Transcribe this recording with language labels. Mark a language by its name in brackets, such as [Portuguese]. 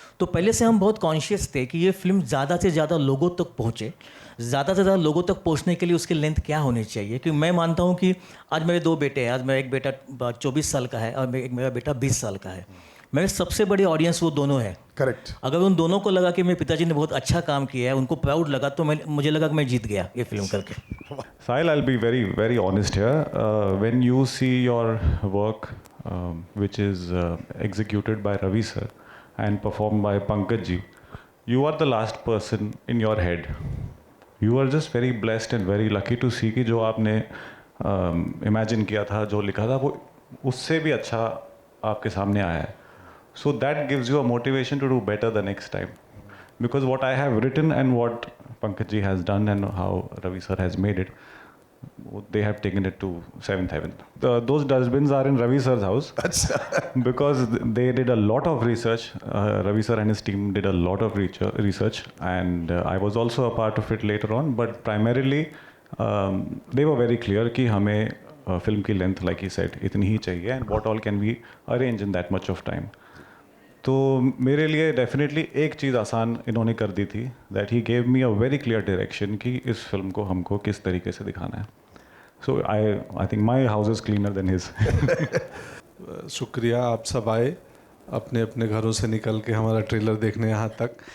[Hindi] तो पहले से हम बहुत कॉन्शियस थे कि ये फिल्म ज़्यादा से ज़्यादा लोगों तक पहुँचे, ज़्यादा से ज़्यादा लोगों तक पहुँचने के लिए उसकी लेंथ क्या होनी चाहिए। क्योंकि मैं मानता हूँ कि आज मेरे दो बेटे हैं, आज मेरा एक बेटा 24 साल का है और मेरा बेटा 20 साल का है। मेरे सबसे बड़ी ऑडियंस वो दोनों है। करेक्ट। अगर उन दोनों को लगा कि मेरे पिताजी ने बहुत अच्छा काम किया है, उनको प्राउड लगा, तो मुझे लगा कि मैं जीत गया ये फिल्म करके। [English] Sahil, I'll be very, very honest here. When you see your work, which is executed by Ravi sir and performed by Pankaj ji, you are the last person in your head. You are just very blessed and very lucky to see [Hindi] कि जो आपने imagine किया था, जो लिखा था, वो उससे भी अच्छा आपके सामने आया है. [English] So that gives you a motivation to do better the next time. Because what I have written and what Pankaj ji has done and how Ravi sir has made it, they have taken it to 7th heaven. Those dustbins are in Ravi sir's house because they did a lot of research. Ravi sir and his team did a lot of research, and I was also a part of it later on. But primarily, they were very clear [Hindi] कि हमें film की length, [English] like he said, [Hindi] इतनी ही चाहिए, [English] and what all can we arrange in that much of time. [Hindi] तो मेरे लिए definitely एक चीज़ आसान इन्होंने कर दी थी, [English] that he gave me a very clear direction [Hindi] कि इस फिल्म को हमको किस तरीके से दिखाना है. [English] So I think my house is cleaner than his. [Hindi] शुक्रिया, आप सब आए अपने अपने घरों से निकल के हमारा ट्रेलर देखने यहाँ तक.